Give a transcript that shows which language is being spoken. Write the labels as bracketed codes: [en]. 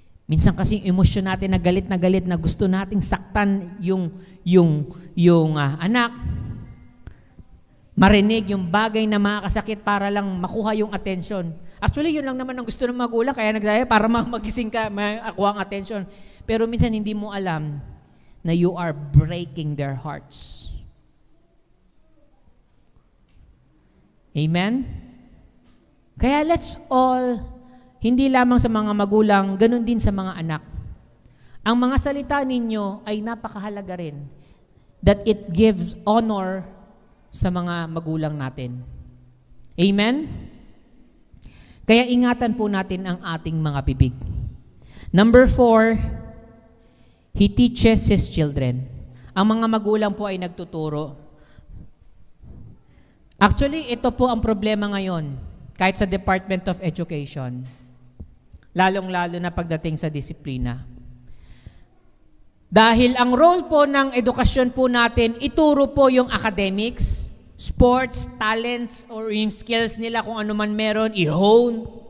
[tl] Minsan kasi yung emosyon natin na galit na gusto nating saktan yung anak. Marinig yung bagay na makakasakit para lang makuha yung atensyon. Actually, yun lang naman ang gusto ng magulang, kaya nagsaya para magising ka, makuha ang atensyon. Pero minsan hindi mo alam na [en] you are breaking their hearts. [tl] Amen? Kaya [en] let's all, [tl] hindi lamang sa mga magulang, ganun din sa mga anak. Ang mga salita ninyo ay napakahalaga rin. [en] That it gives honor [tl] sa mga magulang natin. Amen? Kaya ingatan po natin ang ating mga bibig. [en] Number 4, He teaches His children. [tl] Ang mga magulang po ay nagtuturo. Actually, ito po ang problema ngayon, kahit sa Department of Education, lalong-lalo na pagdating sa disiplina. Dahil ang role po ng edukasyon po natin, ituro po yung academics, sports, talents, or yung skills nila kung ano man meron, i-hone.